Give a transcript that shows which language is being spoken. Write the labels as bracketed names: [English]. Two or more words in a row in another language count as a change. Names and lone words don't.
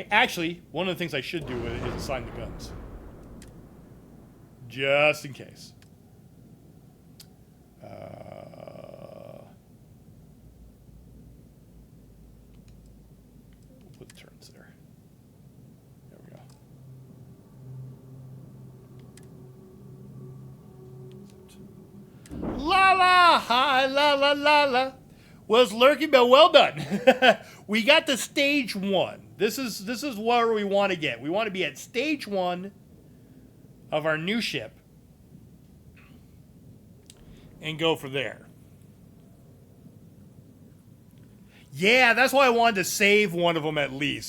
[English] Actually, one of the things I should do with it is assign the guns. Just in case. We'll put the turns there. There we go. La la, hi, la la la la. Was lurking, but well done. We got to stage 1. This is where we want to get. We want to be at stage 1 of our new ship and go for there. Yeah, that's why I wanted to save one of them at least.